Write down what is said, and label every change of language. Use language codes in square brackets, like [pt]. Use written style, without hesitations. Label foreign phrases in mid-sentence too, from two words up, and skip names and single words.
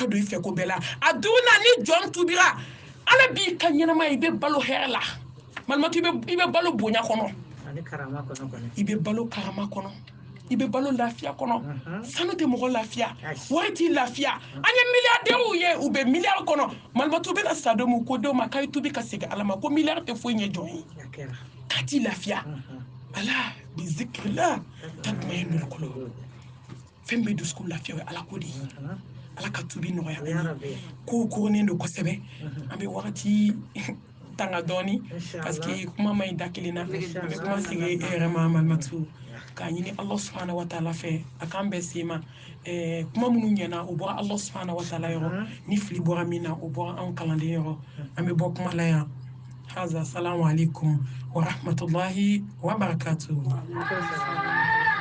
[bm] don i fɛ ko bɛɛ la a duguna ni jɔn tubira ala b'i ka ɲɛnamaya i bɛ balo hɛrɛ la malimatu i bɛ balo bonya kɔnɔ i bɛ balo karama kɔnɔ i bɛ balo lafiya kɔnɔ sanu tɛ mɔgɔ lafiya wari t'i lafiya an ye milliardaires ye u bɛ milliard kɔnɔ malimatu bɛna sa don min ko denw ma k'a ye tubi ka segin ala ma ko milliard tɛ foyi ɲɛ jɔn ye k'a t'i lafiya [ar] ألا بذكر الله تطمئن القلوب [bm] fɛn bɛ dusukun lafiya o ye ala ko de ye ala ka tubi nɔgɔya ko koronnen don kosɛbɛ an bɛ wagati tanga dɔɔni [fr] parce que [bm] kuma ma ɲi da kelen na an bɛ kuma segin e yɛrɛ ma malimatu k'a ɲini ala [ar] سبحانه وتعالى [bm] fɛ a k'an bɛɛ se ma kuma minnu ɲɛna o bɔra ala [ar] سبحانه وتعالى [bm] yɔrɔ ni fili bɔra min na o bɔra anw kalanden yɔrɔ an bɛ bɔ kuma la yan haza [ar] السلام عليكم ورحمة الله وبركاته